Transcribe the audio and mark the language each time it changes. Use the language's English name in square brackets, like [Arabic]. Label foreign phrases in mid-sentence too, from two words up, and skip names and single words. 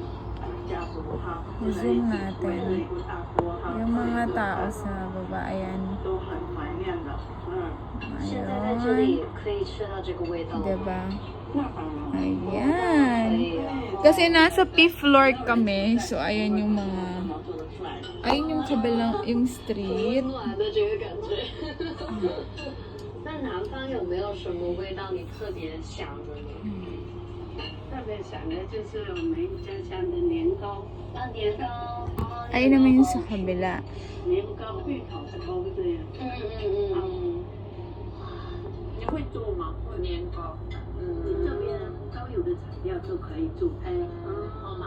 [Filipino] Zoom natin. Yung mga tao sa baba. Ayan. Ayun. Diba? Ayan. Kasi nasa [English] fifth floor [Filipino] kami. So, ayan yung mga... Ayun yung kabilang... Yung street. [Chinese] 那南方有没有什么味道你特别想的呢？特别想的就是我们家乡的年糕。年糕。 [Filipino] Ayun naman yung sa kabila. [Chinese] 年糕芋头的糕对呀。你会做吗？年糕。你这边都有的材料都可以做。